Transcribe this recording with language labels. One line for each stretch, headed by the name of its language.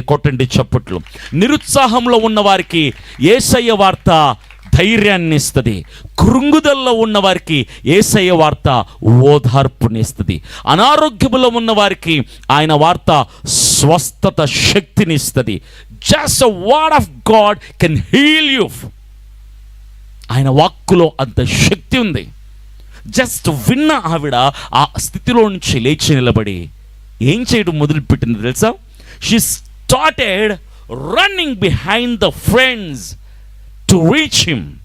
Telugu: కొట్టండి చప్పట్లు. నిరుత్సాహంలో ఉన్న వారికి యేసయ్య వార్త ధైర్యాన్ని ఇస్తుంది. కృంగుదల్లో ఉన్నవారికి యేసయ్య వార్త ఓదార్పునిస్తుంది. అనారోగ్యములో ఉన్న వారికి ఆయన వార్త స్వస్థత శక్తిని ఇస్తుంది.
English: Just a word of God can heal you.
Telugu: ఆయన వాక్కులో అంత శక్తి ఉంది. జస్ట్ విన్న ఆవిడ ఆ స్థితిలో నుంచి లేచి నిలబడి ఏం చేయడం మొదలుపెట్టింది తెలుసా?
English: She started running behind the friends to reach him.